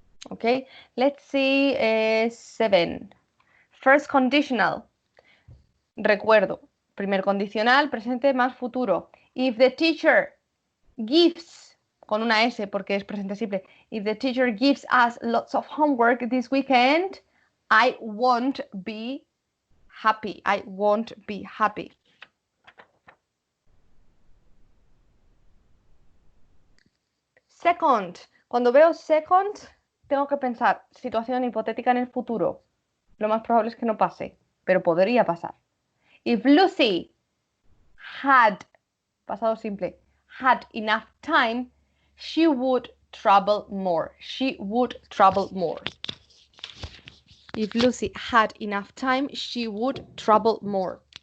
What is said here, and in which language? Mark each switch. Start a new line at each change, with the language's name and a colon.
English: Okay, let's see 7. First conditional.
Spanish: Recuerdo, primer condicional, presente más futuro.
English: If the teacher gives,
Spanish: con una S porque es presente simple.
English: If the teacher gives us lots of homework this weekend, I won't be happy. I won't be happy.
Spanish: Second, cuando veo second, tengo que pensar situación hipotética en el futuro. Lo más probable es que no pase, pero podría pasar.
English: If Lucy had,
Spanish: pasado simple,
English: had enough time, she would travel more. She would travel more. If Lucy had enough time, she would travel more.